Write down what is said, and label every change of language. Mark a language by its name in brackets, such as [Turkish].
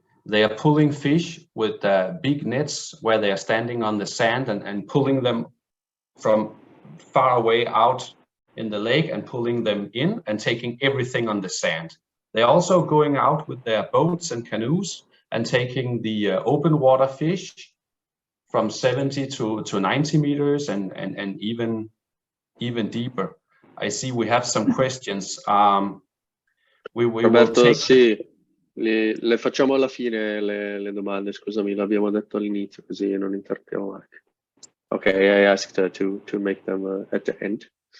[English] They are pulling fish with big nets where they are standing on the sand and pulling them from far away out in the lake and pulling them in and taking everything on the sand. They're also going out with their boats and canoes and taking the open water fish from 70 to 90 meters and even deeper. I see we have some questions. We Roberto, will take... [Italian] sì, le facciamo alla fine le domande, scusami, l'abbiamo detto all'inizio così non interrompiamo Mark. [English] Okay, I asked her to make them at the end.